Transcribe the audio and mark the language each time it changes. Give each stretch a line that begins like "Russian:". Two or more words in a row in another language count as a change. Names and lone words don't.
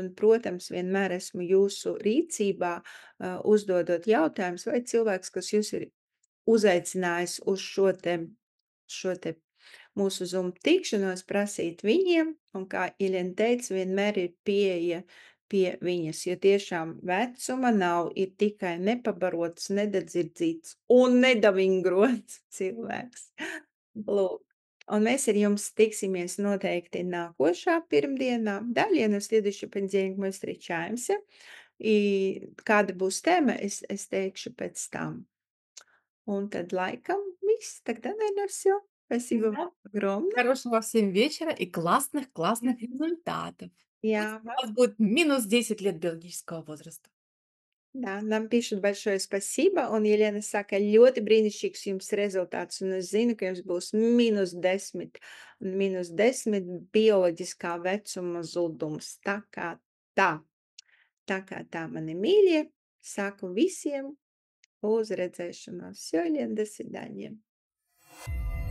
Latvian: Un, protams, vienmēr esmu jūsu rīcībā, uzdodot jautājumus, vai cilvēks, kas jūs ir uzaicinājis uz šo te mūsu Zoom tikšanos, prasīt viņiem, un kā Iļena teica, vienmēr ir pieeja pie viņas, jo tiešām vecuma nav, ir tikai nepabarots, nedadzirdzīts un nedavingrots cilvēks. Lūk, un mēs ar jums tiksimies noteikti nākošā pirmdienā.
Russian: Далее на следующий понедельник мы встречаемся, и
Latvian: kāda būs tēma, es teikšu pēc tam. Un tad laikam viss,
Russian: тогда, наверно, всё. Спасибо Да. вам огромное. Хорошего всем вечера и классных результатов. Пусть Я у вас будет минус 10 лет биологического возраста. Да, нам pишут большое спасибо,
Latvian: un Jelena saka, ļoti brīnišķīgs jums rezultāts, un es zinu, ka jums būs -10 bioloģiskā vecuma zudums. Tā. Tā kā tā, mani mīļie, saku visiem uz redzēšanos.
Russian: Всё, Елена, до свидания.